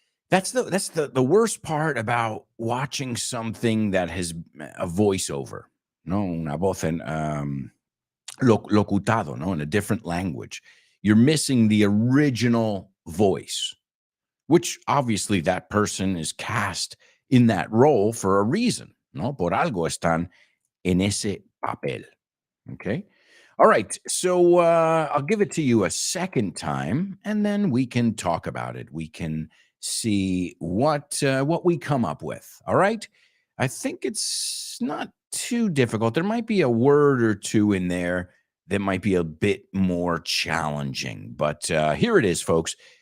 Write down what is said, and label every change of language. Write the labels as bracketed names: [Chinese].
[English] That's the worst part about watching something that has a voiceover, no, [Spanish] una voz en locutado, [English] no, in a different language. You're missing the original voice, which obviously that person is cast in that role for a reason, no? [Spanish] Por algo están en ese papel. [English] Okay. All right. So I'll give it to you a second time, and then we can talk about it. We can see what we come up with. All right. I think it's not too difficult. There might be a word or two in there that might be a bit more challenging, but here it is, folks.